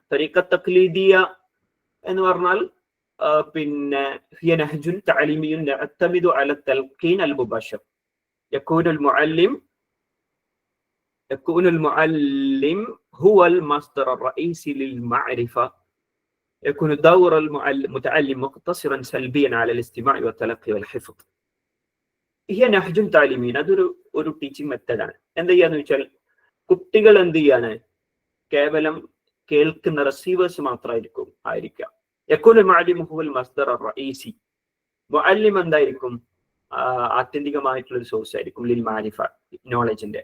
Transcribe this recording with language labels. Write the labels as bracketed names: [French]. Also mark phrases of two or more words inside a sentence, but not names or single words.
[Arabic] طريقة تقليدية [Malayalam] എന്ന് പറഞ്ഞാൽ പിന്നെ [Arabic] هي نهج تعليمي يعتمد على التلقين المباشر. يكون المعلم هو المصدر الرئيسي للمعرفة. يكون دور المتعلم مقتصرا سلبيا على الاستماع والتلقي والحفظ. هي نهج تعليمي. [Malayalam] അതൊരു [English] teaching methodആണ്. [Malayalam] എന്താ ചെയ്യാന്ന് വെച്ചാൽ കുട്ടികൾ എന്ത് ചെയ്യാണ്? കേവലം കേൾക്കുന്ന റിസീവേഴ്സ് മാത്രമായിരിക്കാം. [Arabic] يكون المعلم هو المصدر الرئيسي. [Malayalam] മുഅല്ലിം എന്തായിരിക്കും? ആത്യന്തികമായിട്ടുള്ള ഒരു സോഴ്സ് ആയിരിക്കും [Arabic] للمعرفة, [Malayalam] നോളജിന്റെ.